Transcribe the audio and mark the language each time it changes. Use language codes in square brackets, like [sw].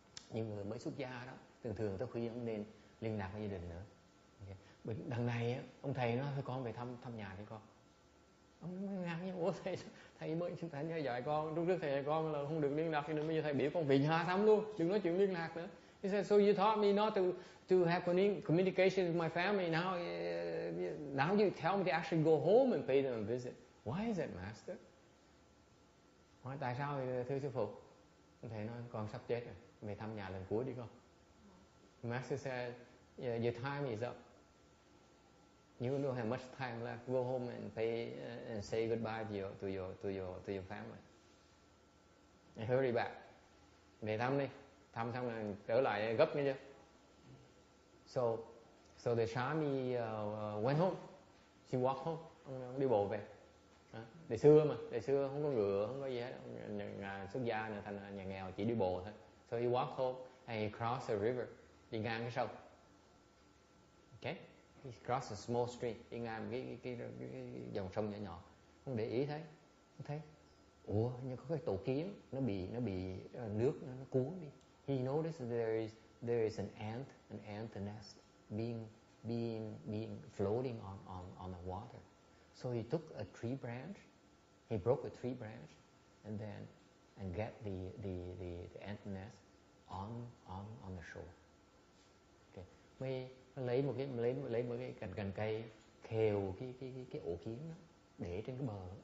[vi] Nhưng người mới xuất gia đó, thường tới khuyên không nên liên lạc với gia đình nữa. Okay. Đằng này ông thầy nói thôi con về thăm nhà đi con. Ông ngạc nhiên, ủa thầy mới thầy dạy con, lúc trước thầy dạy con là không được liên lạc, nên bây giờ thầy biểu con về nhà thăm luôn, đừng nói chuyện liên lạc nữa. [en] He said, so you taught me not to have communication with my family. Now you tell me to actually go home and pay them a visit. Why is that, Master? [vi] Hỏi tại sao thưa sư phụ? Thầy nói con sắp chết rồi, về thăm nhà lần cuối đi con. [en] Master said, yeah, your time is up. You don't have much time left. Go home and pay and say goodbye to your family. And hurry back. [vi] Về thăm đi. Thăm xong rồi trở lại gấp nghe chưa? [en] So the Swami went home. She walked home. [vi] Ông đi bộ về. Đời xưa không có ngựa, không có gì hết. Nhà xuất gia này thành nhà nghèo chỉ đi bộ thôi. [en] So he walked home and he crossed the river. [vi] Đi ngang cái sông. Okay? [en] He crossed a small stream, [vi] đi ngang cái dòng sông nhỏ nhỏ, không để ý thấy, ủa nhưng có cái tổ kiến nó bị nước nó cuốn đi. [en] He noticed there is an ant nest being floating on the water. So he took a tree branch, he broke a tree branch, and get the ant nest on the shore. Okay. [vi] Lấy một cái cành cây khều cái ổ kiến đó để trên cái bờ.